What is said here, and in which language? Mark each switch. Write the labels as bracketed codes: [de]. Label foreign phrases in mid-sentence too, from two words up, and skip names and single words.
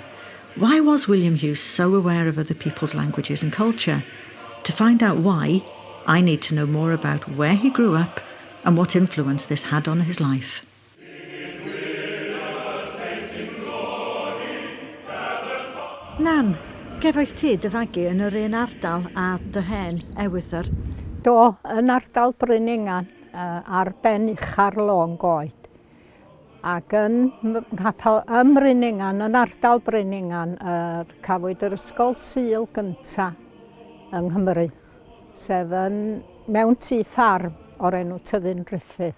[en] Why was William Hughes so aware of other people's languages and culture? To find out why, I need to know more about where he grew up and what influence this had on his life. [cy] Nan, gefais ti dyfagu yn yr un ardal a dy hen ewythr? Do, yn ardal Bryningan, ar ben ucha'r lôn goed. Ac yn Bryningan, yn ardal Bryningan, cafwyd yr ysgol Sul gynta yng Nghymru, sef mewn tŷ ffarm o'r enw Tyddyn Ruffydd.